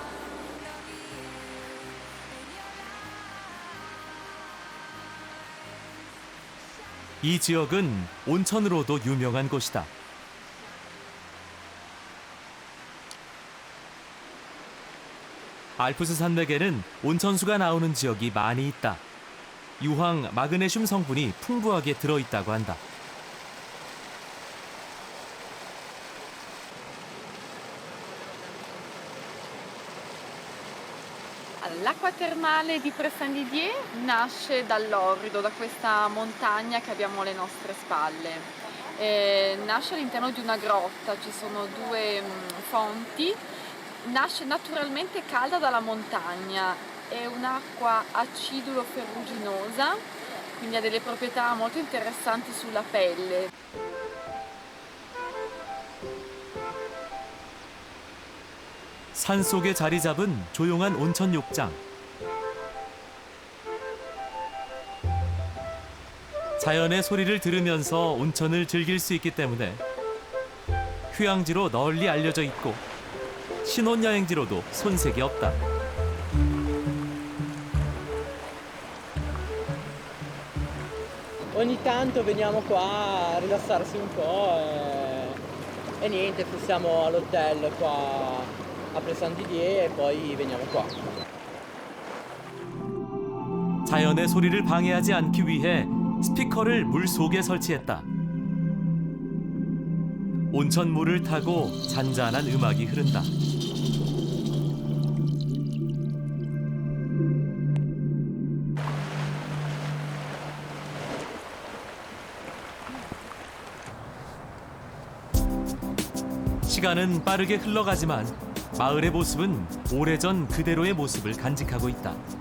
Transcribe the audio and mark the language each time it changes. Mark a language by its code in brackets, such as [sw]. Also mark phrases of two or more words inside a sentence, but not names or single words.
[ko] 이 지역은 온천으로도 유명한 곳이다. 알프스 산맥에는 온천수가 나오는 지역이 많이 있다. 유황, 마그네슘 성분이 풍부하게 들어있다고 한다. [it] L'acqua termale di Prestan Didier nasce dall'orrido, da questa montagna che abbiamo alle nostre spalle. Nasce all'interno di una grotta, ci sono due fonti, nasce naturalmente calda dalla montagna, è un'acqua acidulo-ferruginosa, quindi ha delle proprietà molto interessanti sulla pelle. [ko] 산속에 자리 잡은 조용한 온천 욕장. 자연의 소리를 들으면서 온천을 즐길 수 있기 때문에 휴양지로 널리 알려져 있고 신혼여행지로도 손색이 없다. [it] Ogni tanto veniamo qua a rilassarsi un po' e niente, fissiamo all'hotel qua a Prestan Didier e poi veniamo qua. [ko] 자연의 소리를 방해하지 않기 위해 스피커를 물 속에 설치했다. 온천물을 타고 잔잔한 음악이 흐른다. 시간은 빠르게 흘러가지만 마을의 모습은 오래전 그대로의 모습을 간직하고 있다.